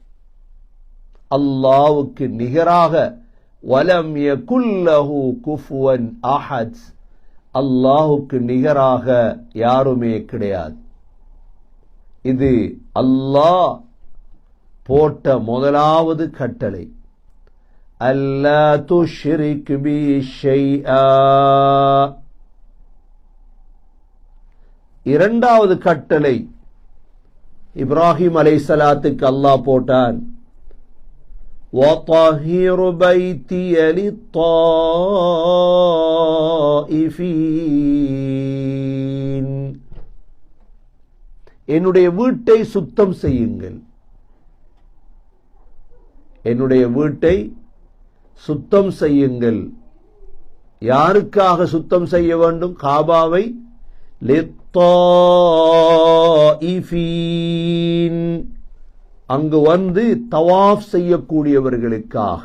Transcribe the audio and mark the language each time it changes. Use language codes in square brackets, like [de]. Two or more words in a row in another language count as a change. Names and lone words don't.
[ta] அல்லாஹ்வுக்கு நிகராக [ar] ولم يكن له كفوا أحد, [ta] அல்லாஹ்வுக்கு நிகராக யாருமே கிடையாது. இது அல்லாஹ் போட்ட முதலாவது கட்டளை. [ar] ألا تشرك بي شيئا. [ta] இரண்டாவது கட்டளை இப்ராஹிம் அலைஹிஸ்ஸலாத்துக்கு அல்லாஹ் போட்டான், [ar] وَطَهِّرْ بَيْتِيَ لِلطَّائِفِينَ. [ta] என்னுடைய வீட்டை சுத்தம் செய்யுங்கள். என்னுடைய வீட்டை சுத்தம் செய்யுங்கள். யாருக்காக சுத்தம் செய்ய வேண்டும்? காபாவை. லித்தாயிஃபீன், அங்கு வந்து தவாஃப் செய்யக்கூடியவர்களுக்காக.